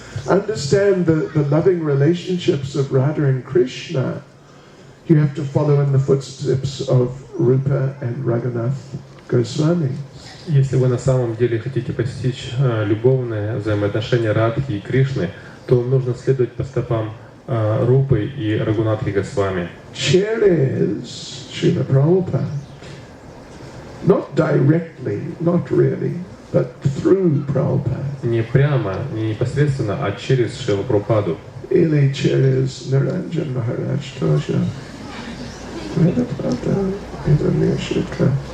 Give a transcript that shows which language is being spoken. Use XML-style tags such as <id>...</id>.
<en>Understand the loving relationships of Radha and Krishna, you have to follow in the footsteps of Rupa and Raghunath Goswami.</en> <ru>Если вы на самом деле хотите постичь любовные взаимоотношения Радхи и Кришны, то нужно следовать по стопам Рупы и Рагунатхи Госвами. Через</ru> <en>Srila Prabhupada. Not directly, not really, but through Prabhupada.</en> <ru>Не прямо, не непосредственно, а через Шрилу Прабхупаду. Или через Niranjan Maharaj тоже. Это правда, это не ошибка.</ru>